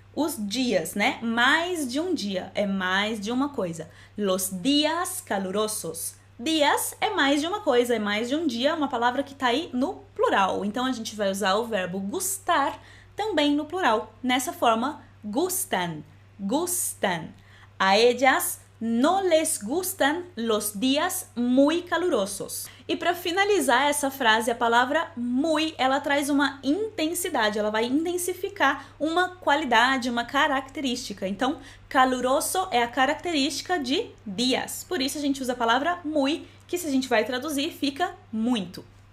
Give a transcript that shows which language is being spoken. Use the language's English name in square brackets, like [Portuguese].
[Portuguese] Os dias, né? Mais de um dia, é mais de uma coisa. Los días calurosos. Dias é mais de uma coisa, é mais de um dia, uma palavra que tá aí no plural. Então, a gente vai usar o verbo gustar também no plural. Nessa forma, gustan, gustan. [Spanish] A ellas no les gustan los días muy calurosos. [Portuguese] E para finalizar essa frase, a palavra muy, ela traz uma intensidade, ela vai intensificar uma qualidade, uma característica. Então, caluroso é a característica de dias. Por isso a gente usa a palavra muy, que se a gente vai traduzir, fica muito.